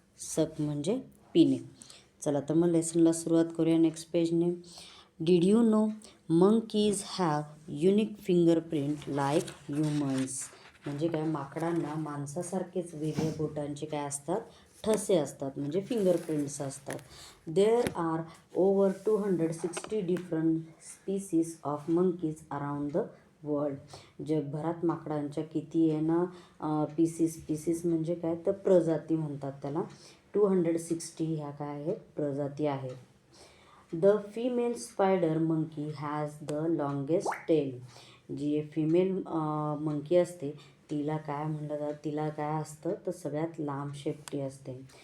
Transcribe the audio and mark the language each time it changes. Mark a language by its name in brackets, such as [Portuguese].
[Marathi] सक म्हणजे पिणे. चला तर मग लेसनला सुरुवात करूया next पेजने. [English] Did you know monkeys have unique fingerprint like humans. [Marathi] म्हणजे काय माकडांना माणसासारखेच वेगळ्या बोटांचे काय असतात ठसे असतात म्हणजे फिंगरप्रिंट्स असतात. [English] There are over 260 different species of monkeys around the world. [Marathi] जगभरात माकडांच्या किती आहे ना पीसीस म्हणजे काय तर प्रजाती म्हणतात त्याला. 260 ह्या काय आहेत प्रजाती आहेत. [English] The female spider monkey has the longest tail. [Marathi] G female monkey असते तिला काय म्हणलं जातं तिला काय असतं तर सगळ्यात लांब शेपटी असते.